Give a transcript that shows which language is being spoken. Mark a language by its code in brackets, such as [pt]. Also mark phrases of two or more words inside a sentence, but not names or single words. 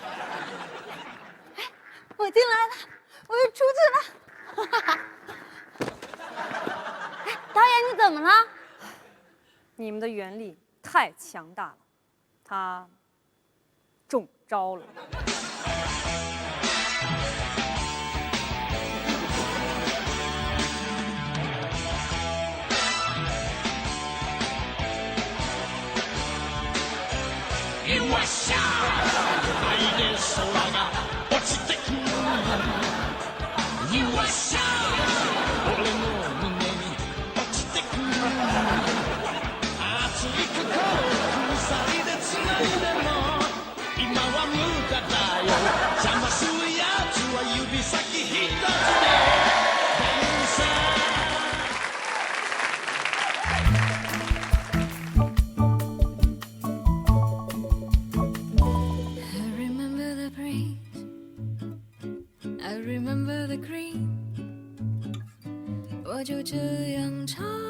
[zh] 哎，我进来了，我又出去了。哎，导演你怎么了？你们的原力太强大了，他中招了。 [ja] わっしゃ愛で空が落ちてくるわっしゃ俺の胸に落ちてくる熱い心鎖でつないでも今は無駄だよ邪魔するやつは指先一つで連鎖 [zh] 我就这样唱